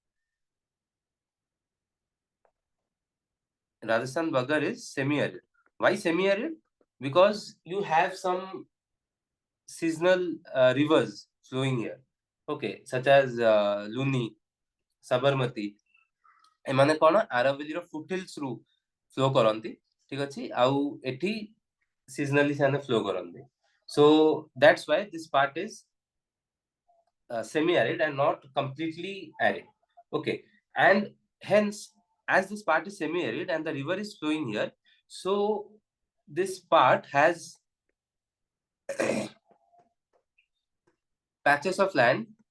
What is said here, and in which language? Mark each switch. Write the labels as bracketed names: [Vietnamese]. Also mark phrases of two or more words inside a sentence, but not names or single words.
[English] Rajasthan Baggar is semi-arid. Why semi-arid? Because you have some seasonal rivers flowing here. Okay, such as Luni, Sabarmati. [Odia] ଏମାନେ କଣ ଆରାବଳୀ ର ଫୁଟହିଲ୍ସ ରୁ ଫ୍ଲୋ କରନ୍ତି, ଠିକ ଅଛି, ଆଉ ଏଠି ସିଜନାଲି ସାନେ ଫ୍ଲୋ କରନ୍ତି. [English] So that's why this part is semi arid and not completely arid. Okay, and hence as this part is semi arid and the river is flowing here, so this part has patches of land